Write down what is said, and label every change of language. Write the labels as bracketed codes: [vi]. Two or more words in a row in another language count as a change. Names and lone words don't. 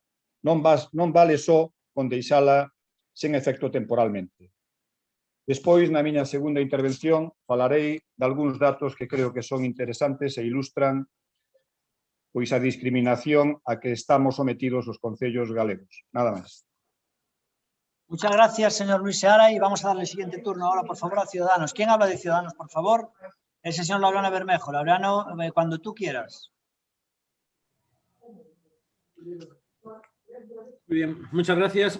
[gl] Non vale só con deixala sen efecto temporalmente. Despois, na miña segunda intervención, falarei de algúns datos que creo que son interesantes e ilustran pois a discriminación a que estamos sometidos os concellos galegos. Nada máis. [es] Muchas gracias, señor Luis Seara, y vamos a darle el siguiente turno ahora, por favor, a Ciudadanos. ¿Quién habla de Ciudadanos, por favor? Es el señor Laureano Bermejo. Laureano, cuando tú quieras. Muy bien, muchas gracias.